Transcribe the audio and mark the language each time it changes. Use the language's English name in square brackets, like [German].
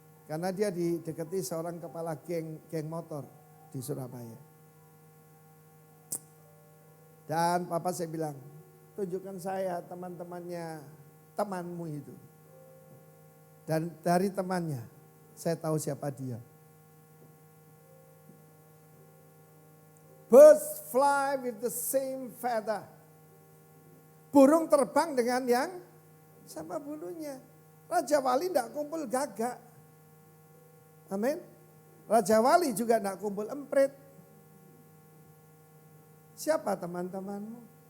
[Indonesian] Karena dia didekati seorang kepala geng motor di Surabaya. Dan papa saya bilang, tunjukkan saya teman-temannya temanmu itu. Dan dari temannya saya tahu siapa dia. [English] Birds fly with the same feather. [Indonesian] Burung terbang dengan yang sama bulunya. Raja Wali tidak kumpul gagak. Amin. Raja Wali juga tidak kumpul emprit. Siapa teman-temanmu?